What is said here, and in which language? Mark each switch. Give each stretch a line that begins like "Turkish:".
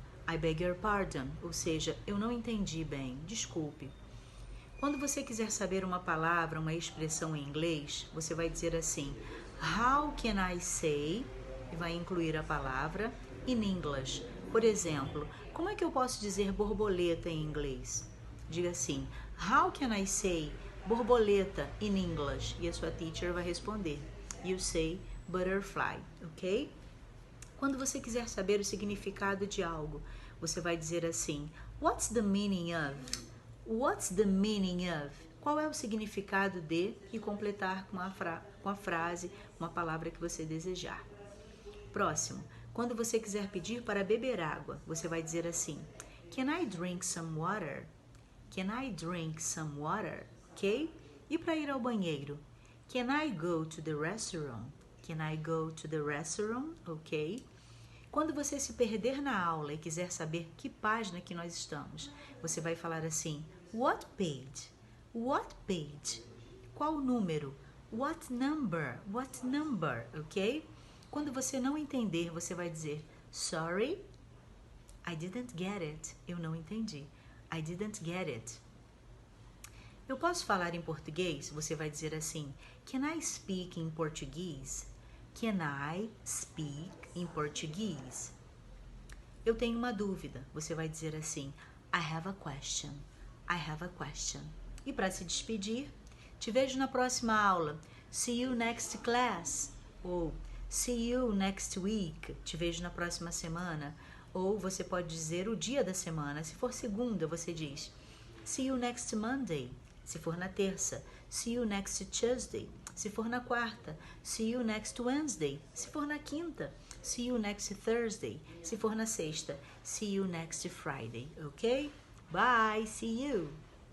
English: I beg your pardon,
Portuguese: ou seja, eu não entendi bem, desculpe. Quando você quiser saber uma palavra, uma expressão em inglês, você vai dizer assim:
English: How can I say?
Portuguese: E vai incluir a palavra
English: in English.
Portuguese: Por exemplo, como é que eu posso dizer borboleta em inglês? Diga assim:
English: How can I say borboleta in English?
Portuguese: E a sua teacher vai responder:
English: You say butterfly, ok?
Portuguese: Quando você quiser saber o significado de algo, você vai dizer assim:
English: What's the meaning of? What's the meaning of?
Portuguese: Qual é o significado de? E completar com a frase, uma palavra que você desejar. Próximo, quando você quiser pedir para beber água, você vai dizer assim:
English: Can I drink some water? Can I drink some water? Ok?
Portuguese: E para ir ao banheiro?
English: Can I go to the restaurant? Can I go to the restaurant? Ok?
Portuguese: Quando você se perder na aula e quiser saber que página que nós estamos, você vai falar assim:
English: What page? What page?
Portuguese: Qual número?
English: What number? What number? Ok?
Portuguese: Quando você não entender, você vai dizer
English: Sorry, I didn't get it.
Portuguese: Eu não entendi.
English: I didn't get it.
Portuguese: Eu posso falar em português? Você vai dizer assim:
English: Can I speak in Portuguese? Can I speak in Portuguese?
Portuguese: Eu tenho uma dúvida. Você vai dizer assim:
English: I have a question. I have a question.
Portuguese: E para se despedir, te vejo na próxima aula.
English: See you next class. Ou see you next week.
Portuguese: Te vejo na próxima semana. Ou você pode dizer o dia da semana. Se for segunda, você diz
English: See you next Monday.
Portuguese: Se for na terça,
English: see you next Tuesday.
Portuguese: Se for na quarta,
English: see you next Wednesday.
Portuguese: Se for na quinta,
English: see you next Thursday.
Portuguese: Se for na sexta,
English: see you next Friday.
Portuguese: Ok?
English: Bye, see you!